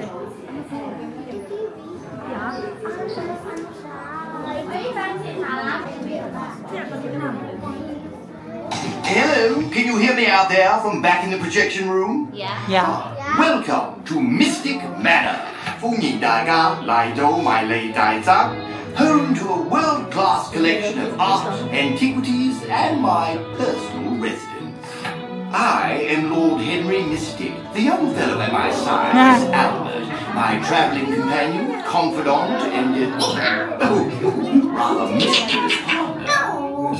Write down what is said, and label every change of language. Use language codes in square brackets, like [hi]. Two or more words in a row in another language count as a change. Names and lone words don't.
[en] Hello, can you hear me out there from back in the projection room? Yeah. Welcome to Mystic Manor. [yue] 歡迎大家嚟到迷你大宅 [en] home to a world-class collection of art, antiquities, and my personal residence. I am Lord Henry Mystic. The young fellow at my side is Albert, my traveling companion, confidant, and rather mischievous partner.